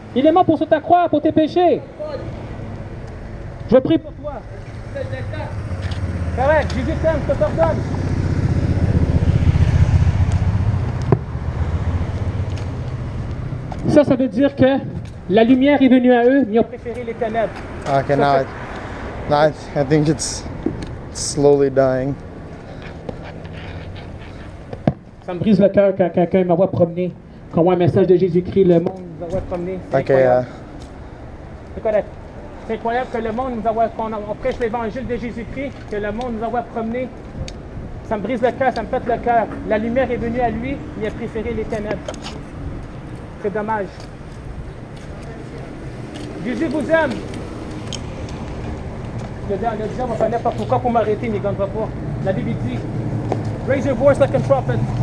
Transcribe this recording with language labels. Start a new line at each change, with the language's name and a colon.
French: Il est mort pour sur ta croix, pour tes péchés. Je prie pour toi. Correct, Jésus t'aime, je te pardonne. Ça veut dire que la lumière est venue à eux, mais ils ont préféré les ténèbres.
English: Okay, I think it's slowly dying.
French: Ça me brise le cœur quand quelqu'un m'envoie promener, qu'on voit un message de Jésus-Christ, le monde nous envoie promener. C'est
English: Okay,
French: incroyable. C'est correct. C'est incroyable que le monde nous envoie, qu'on prêche l'évangile de Jésus-Christ, que le monde nous envoie promener. Ça me brise le cœur, ça me pète le cœur. La lumière est venue à lui, mais il a préféré les ténèbres. C'est dommage. Jésus vous aime. Le diable va faire n'importe quoi pour m'arrêter, mais il ne gagnera pas. La Bible dit,
English: raise your voice like a trumpet.